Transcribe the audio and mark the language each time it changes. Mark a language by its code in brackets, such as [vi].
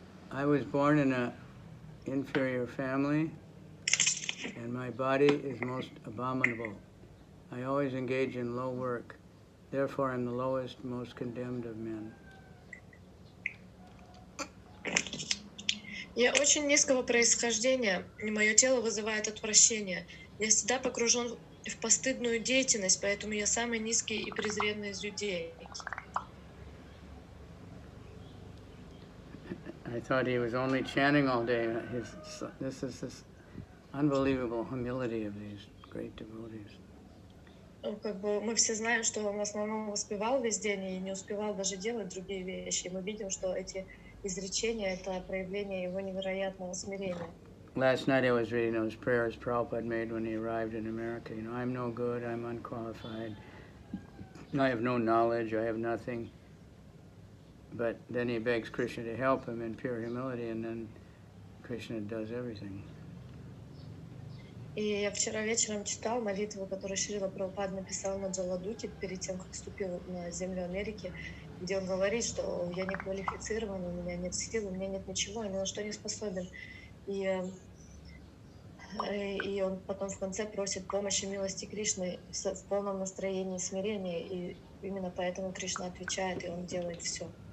[en] I was born in an inferior family, and my body is most abominable. I always engage in low work. Therefore, I'm the lowest, most condemned of men. [ru] Я очень низкого происхождения, и мое тело вызывает отвращение. Я всегда погружен в постыдную деятельность, поэтому я самый низкий и презренный из людей. [en] I thought he was only chanting all day. This unbelievable humility of these great devotees. [ru] Как бы мы все знаем, что он в основном воспевал весь день и не успевал даже делать другие вещи. И мы видим, что эти изречения — это проявление его невероятного смирения. [en] Last night I was reading those prayers Prabhupada made when he arrived in America. You know, I'm no good, I'm unqualified, I have no knowledge, I have nothing. But then he begs Krishna to help him in pure humility, and then Krishna does everything. [ru] И я вчера вечером читал молитву, которую Шрила Прабхупада написал на Джаладуте перед тем, как вступил на землю Америки, где он говорит, что я не квалифицирован, у меня нет сил, у меня нет ничего, я ни на что не способен. И он потом в конце просит помощи милости Кришны в полном настроении смирения, и именно поэтому Кришна отвечает, и он делает все.